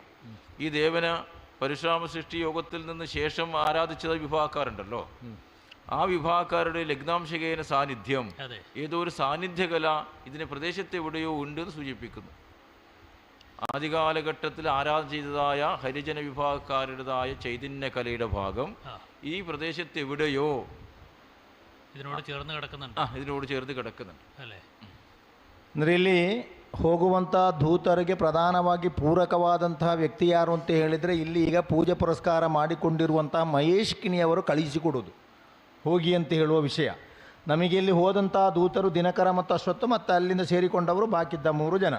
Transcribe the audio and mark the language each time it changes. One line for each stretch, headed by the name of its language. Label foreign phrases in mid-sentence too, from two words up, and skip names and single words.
Malayalam: ഈ ദേവന പരശുരാമ സൃഷ്ടി യോഗത്തിൽ നിന്ന് ശേഷം ആരാധിച്ചത് വിഭാഗക്കാരുണ്ടല്ലോ, ആ വിഭാഗക്കാരുടെ ലഗ്നാംശകേന സാന്നിധ്യം, ഏതോ ഒരു സാന്നിധ്യകല ഇതിനെ പ്രദേശത്ത് എവിടെയോ ഉണ്ട് എന്ന് സൂചിപ്പിക്കുന്നു. ആദ്യകാലഘട്ടത്തിൽ ആരാധന ചെയ്തതായ ഹരിജന വിഭാഗക്കാരുടേതായ ചൈതന്യകലയുടെ ഭാഗം ഈ പ്രദേശത്ത് എവിടെയോ ഇതിനോട് ചേർന്ന് കിടക്കുന്നുണ്ട്. ഇതിനോട് ചേർന്ന് കിടക്കുന്നുണ്ട് അല്ലേ?
Kannada: ಅಂದರೆ ಇಲ್ಲಿ ಹೋಗುವಂಥ ದೂತರಿಗೆ ಪ್ರಧಾನವಾಗಿ ಪೂರಕವಾದಂತಹ ವ್ಯಕ್ತಿ ಯಾರು ಅಂತ ಹೇಳಿದರೆ, ಇಲ್ಲಿ ಈಗ ಪೂಜೆ ಪುರಸ್ಕಾರ ಮಾಡಿಕೊಂಡಿರುವಂತಹ ಮಹೇಶ್ಕಿನಿಯವರು ಕಳಿಸಿಕೊಡೋದು ಹೋಗಿ ಅಂತ ಹೇಳುವ ವಿಷಯ. ನಮಗೆ ಇಲ್ಲಿ ಹೋದಂಥ ದೂತರು ದಿನಕರ ಮತ್ತು ಅಶ್ವತ್ಥ ಮತ್ತು ಅಲ್ಲಿಂದ ಸೇರಿಕೊಂಡವರು ಬಾಕಿದ್ದ 3 ಜನ.